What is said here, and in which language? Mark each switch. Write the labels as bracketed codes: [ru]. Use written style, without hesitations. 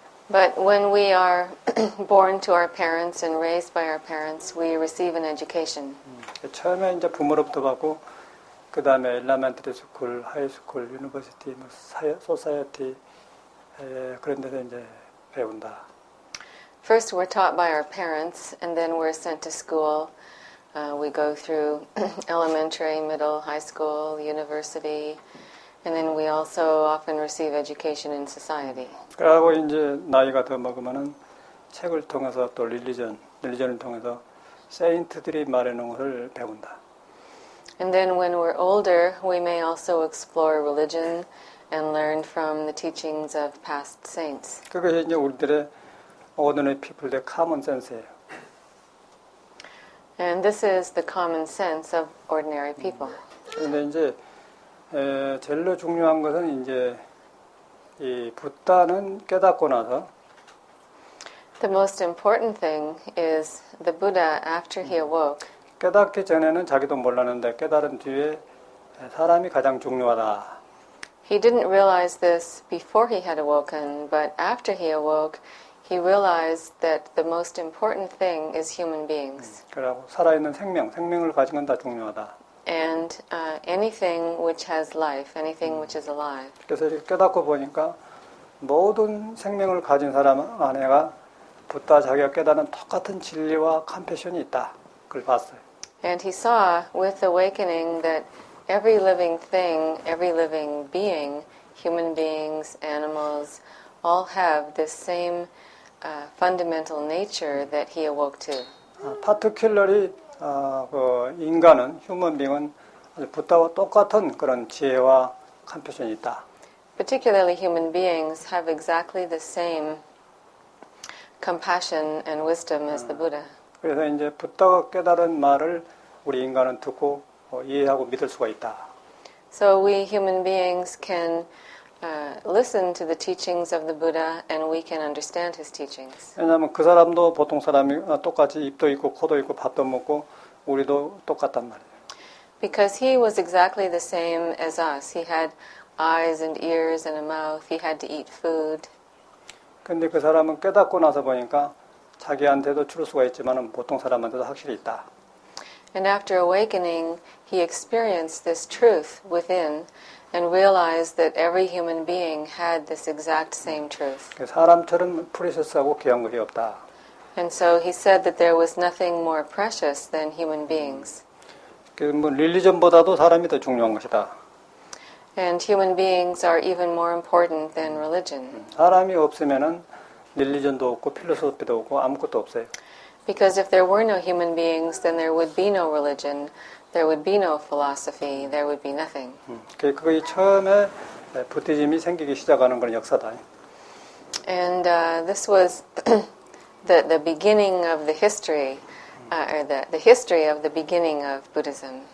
[en] But when we are born to our parents and raised by our parents, we receive an education. [ko] 처음에 이제 부모로부터 받고 그 다음에 엘레멘터리 스쿨, 하이스쿨, 유니버시티, 소사이어티 그런 데서 이제 배운다. [en] First, we're taught by our parents, and then we're sent to school. We go through elementary, middle, high school, university, and then we also often receive education in society. [ko] 그러고 이제 나이가 더 먹으면은 책을 통해서 또 릴리전을 통해서 세인트들이 말해놓은 것을 배운다. [en] And then when we're older, we may also explore religion and learn from the teachings of past saints. [ko] 그것이 이제 우리들의 [en] ordinary people [ko] 의 [en] common sense [ko] 예요. [en] And this is the common sense of ordinary people. [ko] 그런데 이제 제일로 중요한 것은 이제 이 붓다는 깨닫고 나서 [en] The most important thing is the Buddha, after he awoke, [ko] 깨닫기 전에는 자기도 몰랐는데 깨달은 뒤에 사람이 가장 중요하다. [en] he didn't realize this before he had awoken, but after he awoke, he realized that the most important thing is human beings. [ko] 그러고 살아있는 생명을 가진 건 다 중요하다. [en] And anything which has life, anything which is alive. [ko] 그래서 이렇게 깨닫고 보니까 모든 생명을 가진 사람 안에가 붓다 자기가 깨닫는 똑같은 진리와 컴패션이 있다. 그걸 봤어요. [en] And he saw with awakening that every living thing, every living being, human beings, animals, all have this same fundamental nature that he awoke to. [ko] 파티큘러리 그 인간은 휴먼빙은 붓다와 똑같은 그런 지혜와 컴패션이 있다. [en] Particularly human beings have exactly the same compassion and wisdom as the Buddha. [ko] 그래서 이제 붓다가 깨달은 말을 우리 인간은 듣고 이해하고 믿을 수가 있다. [en] So we human beings can listen to the teachings of the Buddha and we can understand his teachings. [ko] 왜냐하면 그 사람도 보통 사람이 똑같이 입도 있고 코도 있고 밥도 먹고 우리도 똑같단 말이에요. [en] Because he was exactly the same as us. He had eyes and ears and a mouth. He had to eat food. [ko] 근데 그 사람은 깨닫고 나서 보니까 자기한테도 줄 수가 있지만 보통 사람한테도 확실히 있다. [en] And after awakening, he experienced this truth within and realized that every human being had this exact same truth. [ko] 사람처럼 프리셔스하고 귀한 것이 없다. [en] And so he said that there was nothing more precious than human beings. [ko] 뭐 릴리전보다도 사람이 더 중요한 것이다. [en] And human beings are even more important than religion. [ko] 사람이 없으면은 릴리전도 없고 필로소피도 없고 아무것도 없어요. [en] Because if there were no human beings, then there would be no religion, there would be no philosophy, there would be nothing. [ko] 그게 처음에 부디즘이 생기기 시작하는 그런 역사다. [en] And this was the beginning of the history, or the history of the beginning of Buddhism.